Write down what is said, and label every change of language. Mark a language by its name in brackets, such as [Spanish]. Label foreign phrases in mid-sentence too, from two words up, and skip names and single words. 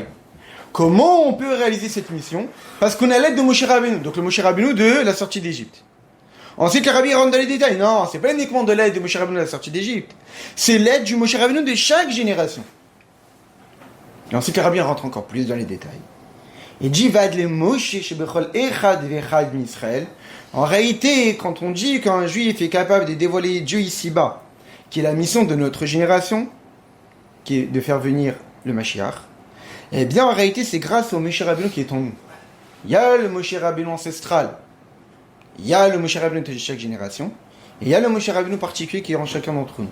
[French] Comment on peut réaliser cette mission? Parce qu'on a l'aide de Moshe Rabbeinu, donc le Moshe Rabbeinu de la sortie d'Égypte. Ensuite, le Rabbi rentre dans les détails. Non, c'est pas uniquement de l'aide de Moshe Rabbeinu de la sortie d'Égypte. C'est l'aide du Moshe Rabbeinu de chaque génération. Et ensuite, le Rabbi rentre encore plus dans les détails. Et dit, [Hebrew] ועד למשה שבכל אחד ואחד מישראל. [French] En réalité, quand on dit qu'un juif est capable de dévoiler Dieu ici-bas, qui est la mission de notre génération, qui est de faire venir le Mashiach, eh bien, en réalité, c'est grâce au Moshe Rabbeinu qui est en nous. Il y a le Moshe Rabbeinu ancestral. Il y a le Moshe Rabbeinu de chaque génération, et il y a le Moshe Rabbeinu particulier qui est en chacun d'entre nous.